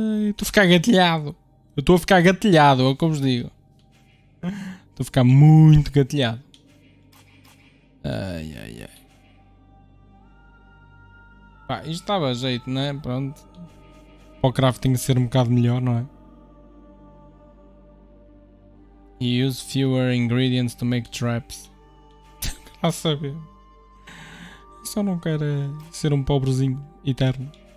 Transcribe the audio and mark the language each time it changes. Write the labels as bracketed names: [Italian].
[Portuguese] Estou a ficar gatilhado. Eu estou a ficar gatilhado, é o que eu vos digo. Estou a ficar muito gatilhado. Ai, ai, ai. Pá, isto estava a jeito, não é? Pronto. Para o crafting ser um bocado melhor, não é? [English] Use fewer ingredients to make traps. [Portuguese] A saber. Só não quero ser um pobrezinho eterno.